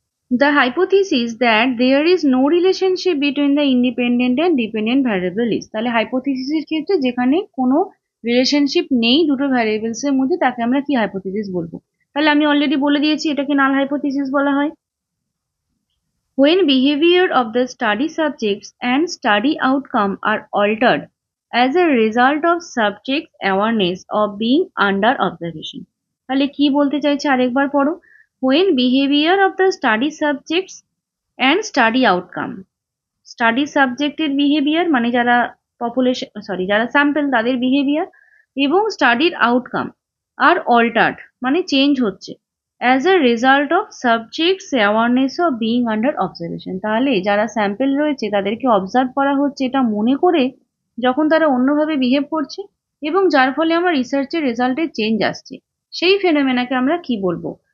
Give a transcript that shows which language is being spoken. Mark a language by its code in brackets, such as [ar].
[en] The hypothesis that there is no relationship between the independent and dependent variable is, [bn] তাহলে হাইপোথিসিসের ক্ষেত্রে যেখানে কোনো relationship নেই দুটো ভ্যারিয়েবলস এর মধ্যে তাকে আমরা কি হাইপোথিসিস বলবো, তাহলে আমি অলরেডি বলে দিয়েছি এটাকে নাল হাইপোথিসিস বলা হয়। [en] When behavior of the study subjects and study outcome are altered as a result of subjects awareness of being under observation, [bn] তাহলে কি বলতে চাইছে আরেকবার পড়ো। [en] When behavior of the study subjects and study outcome, [bn] study সাবজেক্টের behaviour মানে যারা যারা স্যাম্পল তাদের বিহেভিয়ার এবং স্টাডির আউটকাম আর অল্টার্ড মানে চেঞ্জ হচ্ছে [en] as a result of subjects awareness of being under observation, [bn] তাহলে যারা স্যাম্পল রয়েছে তাদেরকে অবজার্ভ করা হচ্ছে এটা মনে করে যখন তারা অন্যভাবে বিহেভ করছে এবং যার ফলে আমার রিসার্চের রেজাল্টে চেঞ্জ আসছে, সেই ফেনোমেনাকে আমরা কি বলবো?